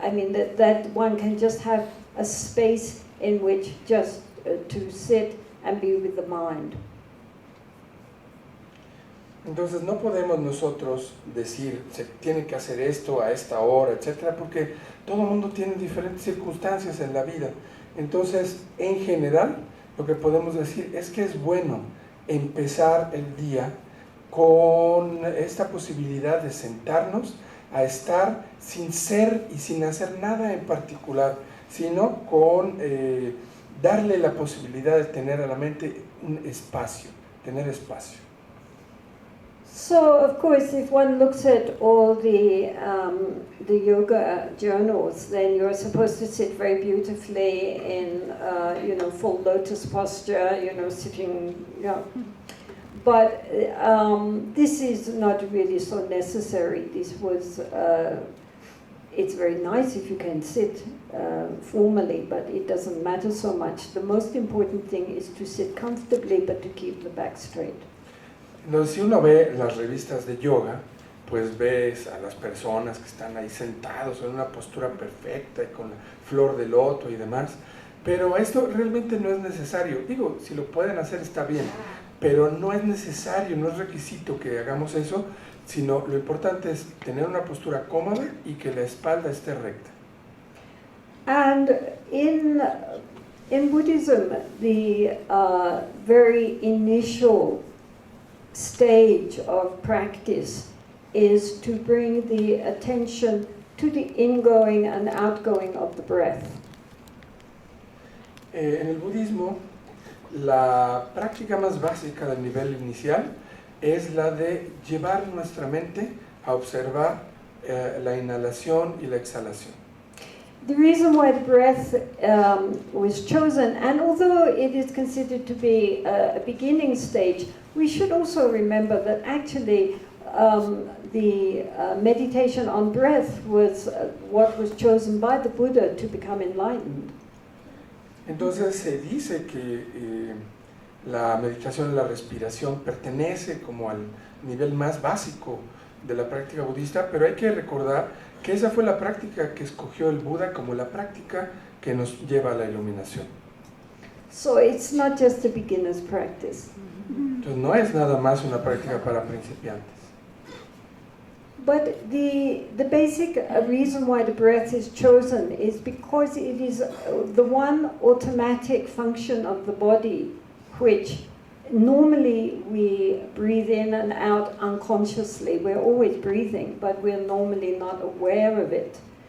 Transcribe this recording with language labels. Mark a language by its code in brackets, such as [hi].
[en] I mean, that one can just have a space in which just to sit and be with the mind. [es] Entonces no podemos nosotros decir, se tiene que hacer esto a esta hora, etcétera, porque todo el mundo tiene diferentes circunstancias en la vida. Entonces, en general, lo que podemos decir es que es bueno empezar el día con esta posibilidad de sentarnos a estar sin ser y sin hacer nada en particular, sino con darle la posibilidad de tener a la mente un espacio, tener espacio. [en] So, of course, if one looks at all the yoga journals, then you're supposed to sit very beautifully in, full lotus posture, sitting, But this is not really so necessary. This was, it's very nice if you can sit formally, but it doesn't matter so much. The most important thing is to sit comfortably, but to keep the back straight. [es] Entonces, si uno ve las revistas de yoga, pues ves a las personas que están ahí sentados en una postura perfecta y con la flor de loto y demás, pero esto realmente no es necesario. Digo, si lo pueden hacer está bien, pero no es necesario, no es requisito que hagamos eso, sino lo importante es tener una postura cómoda y que la espalda esté recta. [en] And in Buddhism, the very initial stage of practice is to bring the attention to the ingoing and outgoing of the breath. [es] En el budismo, la práctica más básica del nivel inicial es la de llevar nuestra mente a observar la inhalación y la exhalación. [en] The reason why the breath was chosen, and although it is considered to be a beginning stage, we should also remember that actually the meditation on breath was what was chosen by the Buddha to become enlightened. [es] Entonces se dice que la meditación en la respiración pertenece como al nivel más básico de la práctica budista, pero hay que recordar que esa fue la práctica que escogió el Buda como la práctica que nos lleva a la iluminación. [en] So it's not just a beginner's practice. [es] Entonces no es nada más una práctica para principiantes. [en] But the basic reason why the breath is chosen is because it is the one automatic function of the body which normally we breathe in and out unconsciously. We're always breathing, but we're normally not aware of it.